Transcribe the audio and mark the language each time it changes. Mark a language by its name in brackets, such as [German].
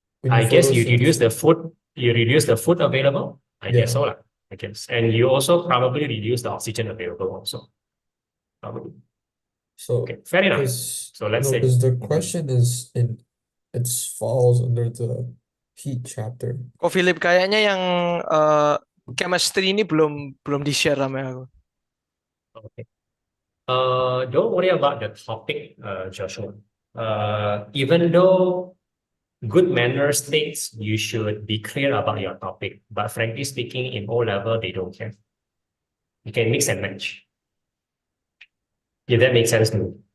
[English] I guess you reduce the food available. I guess so. I guess. And you also probably reduce the oxygen available also. Probably. So okay, fair enough. So let's say because the question is it falls under the heat chapter. [Indonesian] Kok Philip kayaknya yang chemistry ini belum di-share sama aku. [English] Okay. Don't worry about the topic, Joshua. Even though good manner states you should be clear about your topic, but frankly speaking, in O level, they don't care. You can mix and match. If that makes sense to me.